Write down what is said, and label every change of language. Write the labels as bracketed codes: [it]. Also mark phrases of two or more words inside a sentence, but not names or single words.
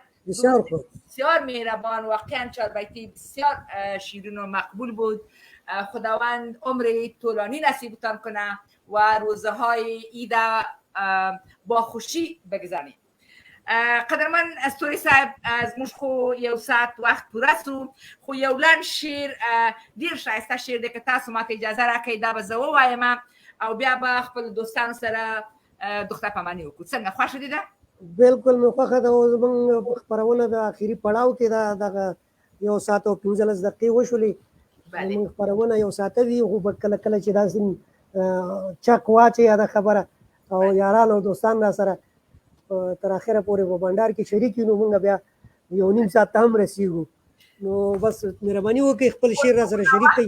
[fa] بسیار خوب بسیار مهربان واقعا چاربیتی بسیار شیرین و مقبول بود خداوند عمر طولانی نصیبتان کنه و روزهای عید با خوشی بگذارید [ps] قدرمن استوری صاحب از موږ خو یو ساعت وخت پوره سو خو یو لنډ شعر ډیر ښایسته شعر دی که تاسو ماته اجازه راکړئ دا به زه ووایم او بیا به خپل دوستانو سره دخته پاماني وکړو څنګه خوښه دي ده بالکل مې خوښه ده زموږ خپرونه د اخري پړاو کې ده دغه 1 ساعت او 15 دقیقې وشولې زموږ خپرونه 1 ساعت وي خو به کله کله چې داسې چک واچي دا خبره او یاران او دوستان را سره تر اخره پورې په بندر کې شریک یو موږ بیا 1.5 ساعت هم رسیږو نو بس مهرباني وکړئ خپل شعر را سره شریک کړئ